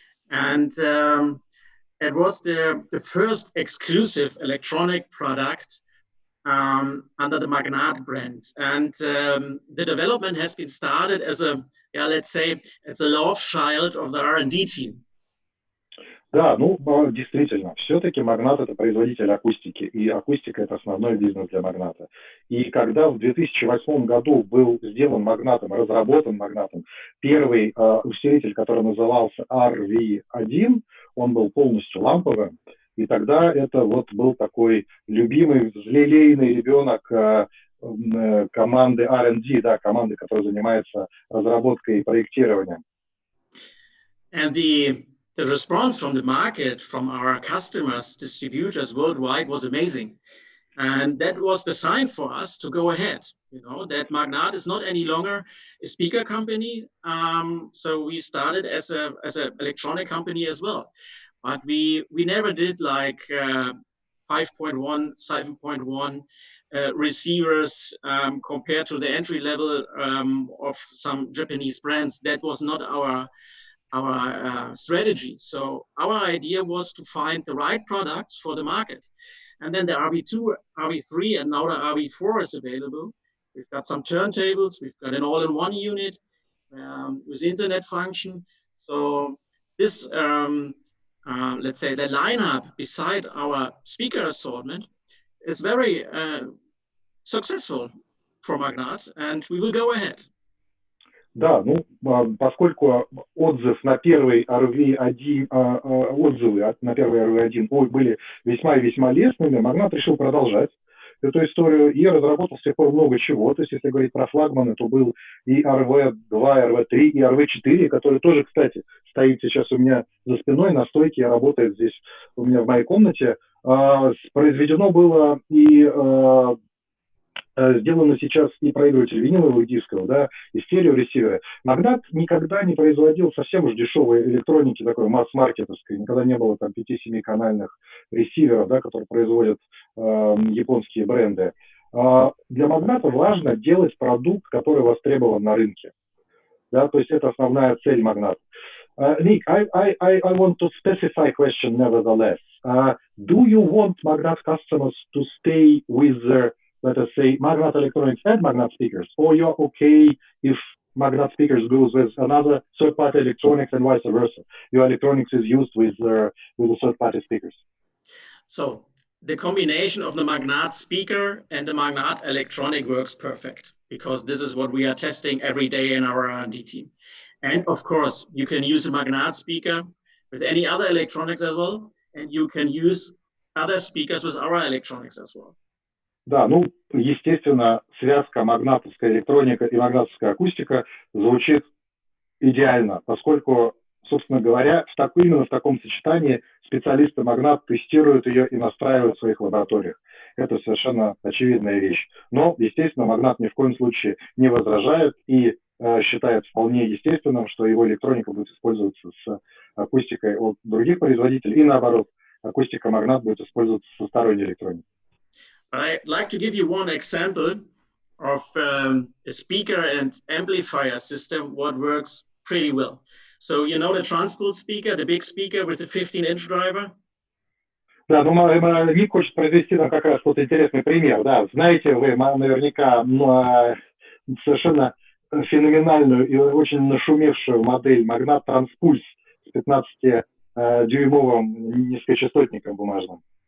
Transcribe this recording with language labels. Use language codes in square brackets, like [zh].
[en] And it was the first exclusive electronic product under the Magnat brand. And the development has been started as a, yeah, let's say, it's a love child of the R&D team. [ru] Да, ну, действительно, все-таки Магнат – это производитель акустики, и акустика – это основной бизнес для Магната. И когда в 2008 году был сделан Магнатом, разработан Магнатом первый усилитель, который назывался RV1, он был полностью ламповым, и тогда это вот был такой любимый, взлелейный ребенок команды R&D, да, команды, которая занимается разработкой и проектированием. [en] And the response from the market, from our customers, distributors worldwide was amazing. And that was the sign for us to go ahead, you know, that Magnat is not any longer a speaker company. So we started as an electronic company as well. But we never did like 5.1, 7.1 receivers compared to the entry level of some Japanese brands. That was not our strategy. So our idea was to find the right products for the market. And then the RV2, RV3, and now the RV4 is available. We've got some turntables. We've got an all-in-one unit with internet function. So this, let's say, the lineup beside our speaker assortment is very successful for Magnat, and we will go ahead. [ru] Да, ну, поскольку отзыв на первый RV1, отзывы на первый RV1 были весьма и весьма лестными, Магнат решил продолжать эту историю и разработал с тех пор много чего. То есть, если говорить про флагманы, то был и RV2, RV3, и RV4, который тоже, кстати, стоит сейчас у меня за спиной на стойке, работает здесь у меня в моей комнате. Произведено было и сделано сейчас и проигрыватель виниловых дисков, да, и стереоресиверы. Магнат никогда не производил совсем уж дешевой электроники, такой масс-маркетовской, никогда не было там 5-7-канальных ресиверов, да, которые производят японские бренды. Для Магната важно делать продукт, который востребован на рынке. Да, то есть это основная цель Магната. [en] Ник, I want to specify a question nevertheless. Do you want Magnat customers to stay with their, let us say, Magnat electronics and Magnat speakers, or you're okay if Magnat speakers goes with another third-party electronics and vice versa? Your electronics is used with the third-party speakers. So the combination of the Magnat speaker and the Magnat electronic works perfect, because this is what we are testing every day in our R&D team. And of course, you can use a Magnat speaker with any other electronics as well, and you can use other speakers with our electronics as well. [ru] Да, ну, естественно, связка магнатовская электроника и магнатовская акустика звучит идеально, поскольку, собственно говоря, именно в таком сочетании специалисты Магнат тестируют ее и настраивают в своих лабораториях. Это совершенно очевидная вещь. Но, естественно, Магнат ни в коем случае не возражает и считает вполне естественным, что его электроника будет использоваться с акустикой от других производителей, и наоборот, акустика Магнат будет использоваться со сторонней электроникой. [en] I'd like to give you one example of a speaker and amplifier system, what works pretty well. So you know the transport speaker, the big speaker with the 15-inch driver? [ru] Да, ну, Ник хочет произвести нам как раз вот интересный пример. Да, знаете вы наверняка совершенно феноменальную и очень нашумевшую модель Magnat Transpulse с 15-дюймовым низкочастотником бумажным.